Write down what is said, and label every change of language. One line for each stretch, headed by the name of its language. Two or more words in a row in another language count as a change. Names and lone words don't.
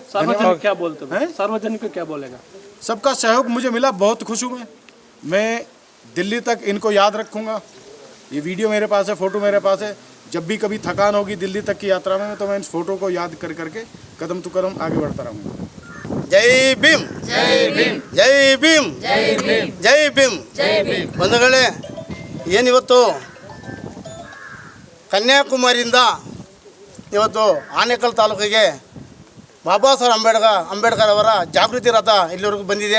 Hindi: सार्वजनिक क्या बोलते हैं? हो? सार्वजनिक को क्या बोलेगा? सबका सहयोग मुझे मिला, बहुत खुश हूँ मैं दिल्ली तक इनको याद रखूँगा। ये वीडियो मेरे पास है, फ़ोटो मेरे पास है। जब भी कभी थकान होगी दिल्ली तक की यात्रा में, तो मैं इस फ़ोटो को याद करके कदम टू कदम आगे बढ़ता रहूँगा।
Kannada: ಜೈ ಭೀಮ್, ಜೈ ಭೀಮ್, ಜೈ ಭೀಮ್, ಜೈ ಭೀಮ್, ಜೈ ಭೀಮ್. ಬಂಧುಗಳೇ, ಏನಿವತ್ತು ಕನ್ಯಾಕುಮಾರಿಯಿಂದ ಇವತ್ತು ಆನೇಕಲ್ ತಾಲೂಕಿಗೆ ಬಾಬಾ ಸಾಹೇಬ್ ಅಂಬೇಡ್ಕರ್ ಅವರ ಜಾಗೃತಿ ರಥ ಇಲ್ಲಿವರೆಗೂ ಬಂದಿದೆ.